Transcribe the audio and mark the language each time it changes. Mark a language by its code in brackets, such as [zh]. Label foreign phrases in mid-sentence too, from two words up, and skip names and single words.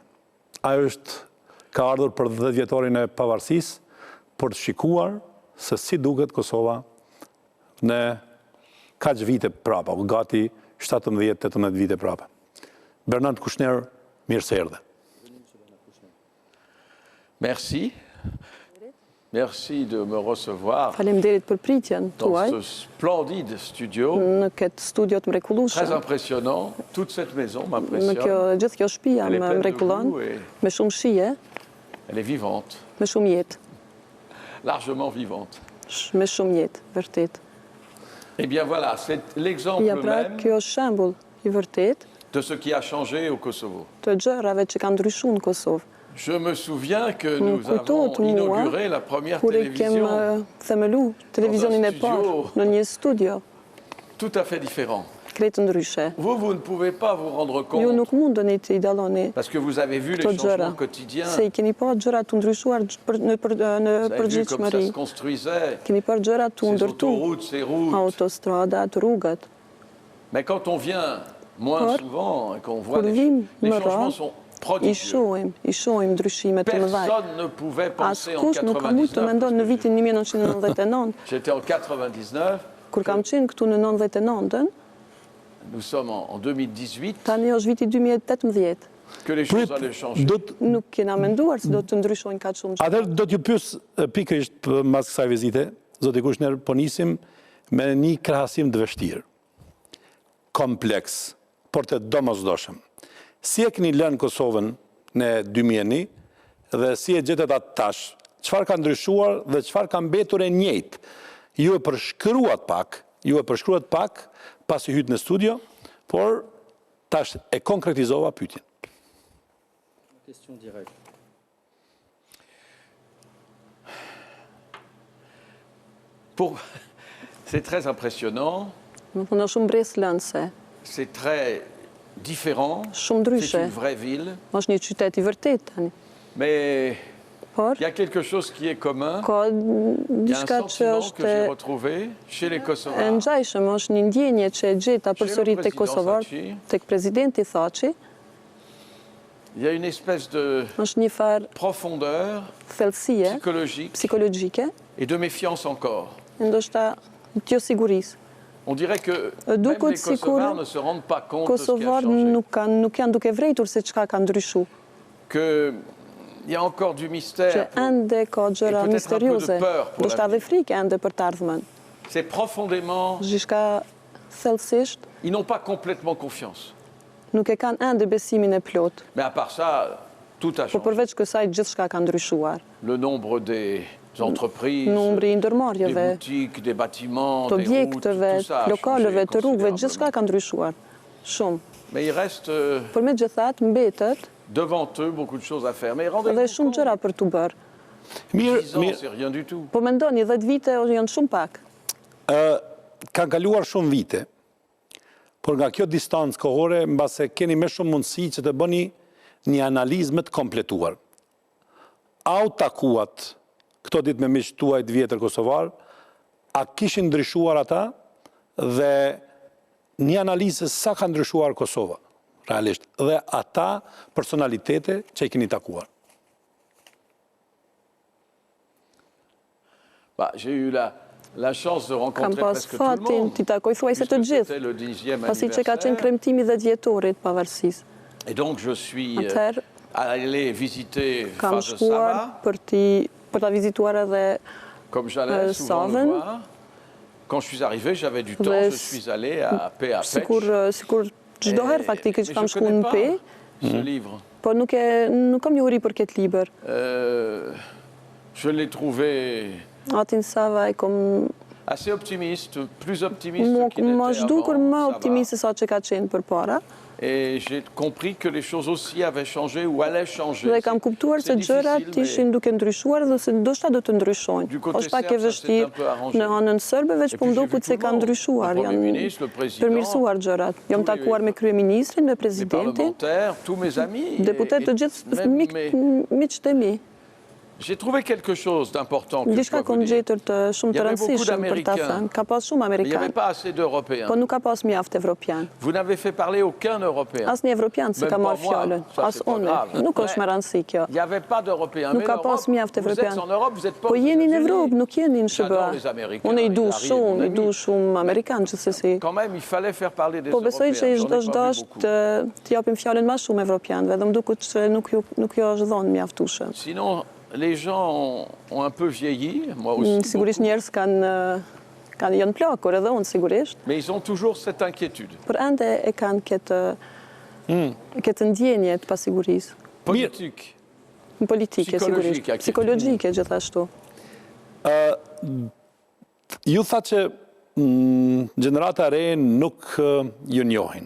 [sq] Ai ka ardhur për 10 vjetorin e pavarësisë për të shikuar se si duket Kosova në kaq vite prapa, gati 17-18 vite prapa. Bernard Kouchner, mirë se erdhe. [fr] Merci. Merci de me recevoir [sq] Faleminderit për pritjen tuaj [fr] dans ce splendide studio. [sq] në këtë studio të [fr] Très [sq] mrekullueshëm. [fr] impressionnant. Toute cette maison [sq] Në [fr] m'impressionne. [sq] gjithë kjo shtëpi [fr] Elle est [sq] më [fr] pleine de [sq] mrekullon [fr] goût et [sq] me shumë shije, [fr] elle est vivante, [sq] me shumë jetë, [fr] largement vivante. [sq] me shumë jetë, vërtet. [fr] Eh bien voilà, c'est l'exemple [sq] Ja pra, [fr] même [sq] kjo është shembull i vërtet [fr] de ce qui a changé au Kosovo. [sq] të gjërave që kanë ndryshuar në Kosovë. [fr] Je me souviens que nous [sq] Kujtohet [fr] avons [sq] mua [fr] inauguré la première [sq] kur e kem [fr] télévision [sq] themelu televizionin e parë [fr] studio. [sq] në një studio, [fr] tout à fait différent. [sq] krejt ndryshe. [fr] Vous ne pouvez pas vous rendre [sq] Ju [fr] compte [sq] nuk mundeni të i dalloni [fr] parce que vous avez vu les [sq] këto gjëra, [fr] changements quotidiens. [sq] se i keni parë gjëra të ndryshuar në [fr] Vous avez vu comme ça [sq] përgjithshmëri. [fr] se construisait, [sq] Keni parë gjëra të [fr] ces [sq] ndërtu, [fr] autoroutes, ces routes. [sq] autostradat, rrugët. [fr] Mais quand on vient moins [sq] Por, [fr] souvent et qu'on voit [sq] kur vim [fr] les [sq] më [fr] changements [sq] rrallë, [fr] sont [sq] I [fr] prodigieux. [sq] shohim ndryshime të mëdha. [fr] Personne ne pouvait penser en [sq] Askush nuk ka mujtë të [fr] 99, [sq] mendon në [fr] parce que [sq] vitin 1999, [fr] j'étais en 99, [sq] kur kam qenë këtu në 99-ën, [fr] nous sommes en 2018, [sq] tani është viti 2018. [fr] que les choses allaient changer. [sq] Nuk kena menduar se do të ndryshojnë kaq shumë gjëra. Atëherë do t'ju pyes pikërisht pas kësaj vizite, zoti Kouchner, po nisim me një krahasim të vështirë. Kompleks, por të domosdoshëm. Si e keni lënë Kosovën në 2001 dhe si e gjetet atë tash? Çfarë ka ndryshuar dhe çfarë ka mbetur e njëjtë? Ju e përshkruat pak pasi hyt në studio, por tash e konkretizova pyetjen. [fr] Question directe. C'est très impressionnant, [sq] Më thonë është shumë breslënse, [fr] c'est très différent, [sq] shumë [fr] c'est [sq] ndryshe. [fr] une vraie ville, [sq] Është një qytet i vërtet tani. [fr] mais [sq] Por [fr] il y a quelque chose qui est commun, [sq] ka [fr] il y a un [sq] diçka që [fr] sentiment [sq] është [fr] que j'ai retrouvé chez les [sq] e [fr] Kosovars. [sq] ngjajshëm, është një ndjenje që e gjeta përsëri tek Kosovar, tek presidenti Thaçi, [fr] Il y a une espèce de [sq] është një farë [fr] profondeur [sq] thellësie psikologjike, [fr] et de méfiance encore. [sq] ndoshta të sigurisë. [fr] On dirait que même [sq] Duket [fr] les [sq] sikur [fr] Kosovars ne se rendent pas compte de ce qui a [sq] Kosovar [fr] changé. [sq] nuk janë duke vrejtur se çka ka ndryshuar. [fr] Qu'il y a encore du [sq] Që [fr] mystère. [sq] ende ka gjëra [fr] peut-être un peu de [sq] misterioze, [fr] peur pour [sq] ndoshta [fr] l'avenir. [sq] edhe frikë ende për të ardhmen. [fr] C'est profondément... [sq] Gjithçka thellësisht [fr] Ils n'ont pas complètement confiance. [sq] nuk e kanë ende besimin e plot. [fr] Mais à part ça, tout a [sq] Por [fr] changé. [sq] përveç kësaj gjithçka ka ndryshuar. [fr] Le nombre des entreprises, [sq] Numri i [fr] des [sq] ndërmarrjeve, [fr] boutiques, des bâtiments, [sq] të [fr] des routes, [sq] objekteve, [fr] tout ça a [sq] lokaleve, [fr] changé [sq] të rrugëve, gjithçka [fr] considérablement. [sq] ka ndryshuar. Shumë. [fr] Mais il reste [sq] Por megjithatë mbetet [fr] devant eux beaucoup de choses à faire. Mais [sq] edhe [fr] rendez-vous [sq] shumë [fr] compte, [sq] gjëra për të bërë. [fr] 10 ans, [sq] Mirë, [fr] c'est rien du tout. [sq] Po mendoni 10 vite janë shumë pak. kanë kaluar shumë vite, por nga kjo distancë kohore, mbase keni më shumë mundësi që të bëni një analizë më të kompletuar. A u takuat këto ditë me miqtë tuaj të vjetër kosovar, a kishin ndryshuar ata dhe një analizë se sa ka ndryshuar Kosova, realisht, dhe ata personalitete që i keni takuar. [fr] Bah, j'ai eu la chance de [sq] Kam [fr] rencontrer [sq] pas [fr] presque tout le [sq] fatin [fr] monde. [sq] t'i takoj thuajse të [fr] puisque [sq] gjithë, [fr] c'était le 10e [sq] pasi që ka qenë [fr] anniversaire. [sq] kremtimi 10 vjetorit pavarësisë. [fr] Et donc je suis [sq] Atëherë [fr] allé visiter [sq] kam [fr] Fazë [sq] shkuar [fr] Sava, [sq] për ta vizituar edhe [fr] comme j'allais souvent le [sq] Savën. [fr] voir. Quand je suis arrivé, j'avais du temps, [sq] Dhe [fr] je suis allé à Peapec. [sq] sikur çdo herë faktikisht [fr] mais [sq] kam [fr] je [sq] shkuar në [fr] connais [sq] Pe [fr] ce livre. [sq] por nuk kam njohuri për këtë libër. [fr] Je l'ai trouvé [sq] Atin Sava e kom [fr] assez optimiste, plus optimiste qu'il [sq] më [fr] n'était [sq] zhdukur [fr] avant, [sq] më [fr] ça va. [sq] optimiste se sa që ka qenë përpara. [fr] Et j'ai compris que les choses aussi avaient changé ou allaient changer. [sq] Dhe kam kuptuar se [fr] C'est [sq] gjërat [fr] difficile, [sq] ishin duke ndryshuar dhe se ndoshta do të ndryshojnë. [fr] Du côté [sq] Është pak e [fr] serbe, ça s'est [sq] vështirë [fr] un peu arrangé. [sq] në anën serbe, veç [fr] Et [sq] po [fr] puis j'ai [sq] mdukut [fr] vu [sq] se [fr] tout [sq] ka [fr] le monde, [sq] ndryshuar, [fr] le Premier [sq] janë [fr] ministre, le président, [sq] përmirësuar gjërat. Jam [fr] tous [sq] takuar [fr] les- [sq] me kryeministrin, me [fr] les [sq] presidentin, [fr] parlementaires, tous mes amis. [sq] deputet të gjithë miqtë e mi. [fr] J'ai trouvé quelque chose d'important que je [sq] Diçka [fr] dois [sq] kom [fr] vous dire. [sq] gjetur të shumë [fr] Il y [sq] të [fr] avait beaucoup [sq] rëndësishëm për ta [fr] d'Américains. [sq] thënë. Ka pas shumë [fr] Mais il n'y avait [sq] Amerikanë, [fr] pas assez d'Européens. [sq] po nuk ka pas mjaft evropian. [fr] Vous n'avez fait parler aucun Européen. [sq] Asnjë evropian se [fr] Même [sq] ka [fr] pas [sq] marrë [fr] moi, [sq] fjalën, [fr] ça, [sq] as [fr] c'est pas [sq] unë. [fr] grave. [sq] Nuk është [fr] Mais- [sq] me rëndësi kjo. [fr] Il n'y avait pas d'Européens. [sq] Nuk [fr] Mais [sq] ka [fr] l'Europe, [sq] pas mjaft [fr] vous êtes [sq] evropian. [fr] en Europe, vous n'êtes pas [sq] Po [fr] aux [sq] jeni në [fr] États-Unis. [sq] Evropë, nuk jeni në [fr] J'adore [sq] SBA. [fr] les Américains, [sq] Unë i du [fr] Hillary est [sq] shumë, [fr] mon [sq] i [fr] ami. [sq] du shumë Amerikanë gjithsesi. [fr] Quand même, il fallait faire parler des [sq] Po [fr] Européens. [sq] besoj që [fr] J'en ai [sq] është [fr] pas vu [sq] dashur [fr] beaucoup. [sq] të japim fjalën më shumë evropianëve, dhe më duket se nuk jo është dhënë mjaftueshëm. [fr] Sinon, les gens ont un peu vieilli, moi aussi. [sq] Sigurisht [fr] beaucoup. [sq] njerëz janë plakur edhe unë sigurisht, [fr] Mais ils ont toujours cette inquiétude [sq] por ende e kanë këtë ndjenje të pasigurisë. [fr] politique. [sq] Në politike Psikologjike, sigurisht, psikologjike gjithashtu. Ju tha që gjenerata e re nuk ju njohin.